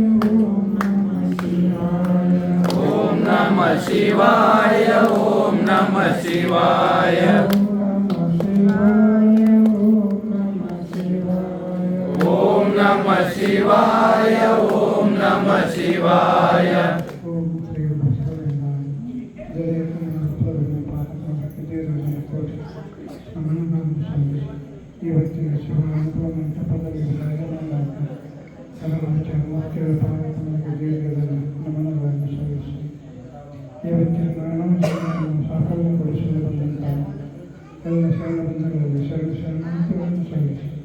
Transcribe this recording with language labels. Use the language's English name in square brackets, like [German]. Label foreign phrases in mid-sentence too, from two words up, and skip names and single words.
[Sanskrit] ಶಿವಾಯ ಓಂ ನಮಃ ಶಿವಾಯ ಓಂ ನಮಃ ಶಿವಾಯ ಓಂ ನಮಃ ಶಿವಾಯ [Kannada] ಇವತ್ತಿನ ಶಿವಾನುಭವ ಮಂಟಪದಲ್ಲಿ ನಮನಗಳನ್ನು ಸಲ್ಲಿಸಿ ಇವತ್ತಿನ ಮಾನವ ಜೀವನವನ್ನು ಸಾಫಲ್ಯಗೊಳಿಸಲು ಬಂದಂತಹ ಎಲ್ಲ ಶರಣ ಬಂಧುಗಳಲ್ಲಿ ಶರಣಾರ್ಥಿಗಳನ್ನು ಸಲ್ಲಿಸಿ